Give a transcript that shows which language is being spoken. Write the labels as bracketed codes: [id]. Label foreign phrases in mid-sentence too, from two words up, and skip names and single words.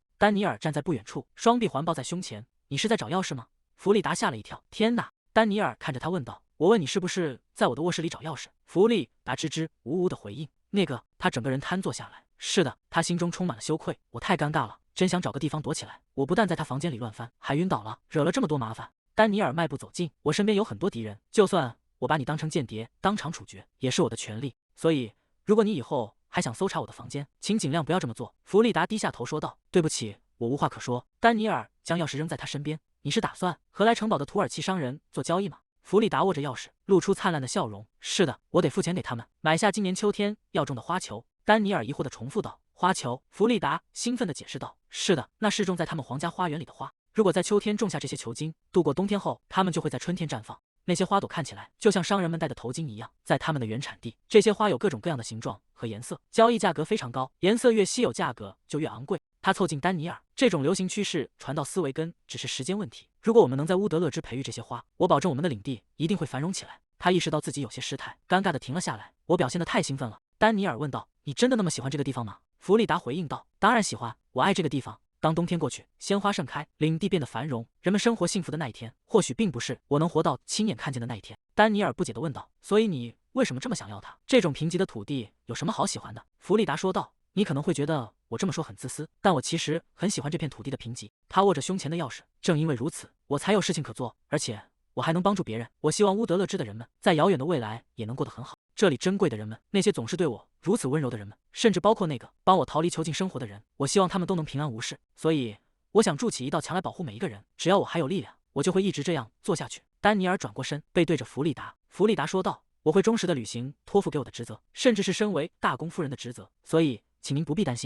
[zh] 丹尼爾站在不遠處，雙臂環抱在胸前。你是在找鑰匙嗎？弗利達嚇了一跳。天哪！丹尼爾看着他問道。我問你是不是在我的臥室裡找鑰匙？弗利達支支吾吾的回應。那個，他整個人癱坐下來。是的，他心中充滿了羞愧。我太尷尬了，真想找個地方躲起來。我不但在他房間裡亂翻，還暈倒了，惹了這麼多麻煩。丹尼爾邁步走近，我身邊有很多敵人，就算我把你當成間諜，當場處決也是我的權利。所以，如果你以後還想搜查我的房間，請盡量不要這麼做。弗利達低下頭說道：“對不起，我無話可說。” 丹尼爾將鑰匙扔在他身邊。你是打算和來城堡的土耳其商人做交易嗎？弗利達握着鑰匙，露出燦爛的笑容。是的，我得付錢給他們，買下今年秋天要種的花球。丹尼爾疑惑地重複道：“花球？”弗利達興奮地解釋道：“是的，那是種在他們皇家花園裡的花。如果在秋天種下這些球茎，度過冬天後，它們就會在春天綻放。那些花朵看起來就像商人們戴的頭巾一樣。在他們的原產地，這些花有各種各樣的形狀和顏色，交易價格非常高，顏色越稀有，價格就越昂貴。” 他湊近丹尼爾，這種流行趨勢傳到斯維根只是時間問題。如果我們能在烏德勒支培育這些花，我保證我們的領地一定會繁榮起來。他意識到自己有些失態，尷尬地停了下來。我表現得太興奮了。丹尼爾問道：“你真的那麼喜歡這個地方嗎？”弗利達回應道：“當然喜歡，我愛這個地方。當冬天過去，鮮花盛開，領地變得繁榮，人們生活幸福的那一天，或許並不是我能活到親眼看見的那一天。丹尼爾不解地問道：“所以你為什麼這麼想要它？這種貧瘠的土地有什麼好喜歡的？” 弗利達說道：“你可能會覺得我這麼說很自私，但我其實很喜歡這片土地的貧瘠。” 他握着胸前的鑰匙，正因為如此，我才有事情可做，而且我還能幫助別人。我希望烏德勒支的人們在遙遠的未來也能過得很好。這裡珍貴的人們，那些總是对我如此溫柔的人們，甚至包括那個幫我逃離囚禁生活的人，我希望他們都能平安無事。所以，我想築起一道牆來保護每一個人。只要我還有力量，我就會一直這樣做下去。丹尼爾轉過身，背對着弗利達。弗利達說道：“我會忠實地履行托付給我的職責，甚至是身為大公夫人的職責。所以，請您不必擔心。”